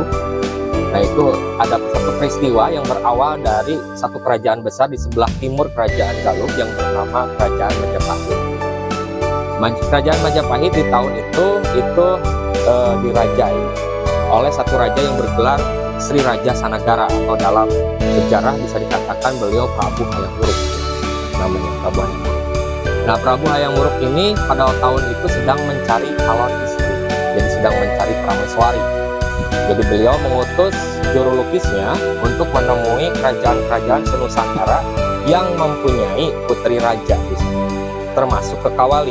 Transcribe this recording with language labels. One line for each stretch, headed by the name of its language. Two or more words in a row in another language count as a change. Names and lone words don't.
Indonesian: Nah, itu ada satu peristiwa yang berawal dari satu kerajaan besar di sebelah timur Kerajaan Galuh yang bernama Kerajaan Majapahit. Kerajaan Majapahit di tahun itu dirajai oleh satu raja yang bergelar Sri Raja Sanagara, atau dalam sejarah bisa dikatakan beliau Prabu Hayam Wuruk, namanya Prabu Hayam Wuruk. Nah, Prabu Hayam Wuruk ini pada tahun itu sedang mencari calon istri, jadi sedang mencari prameswari. Jadi beliau mengutus juru lukisnya untuk menemui kerajaan-kerajaan senusantara yang mempunyai putri raja di sana, termasuk Kekawali.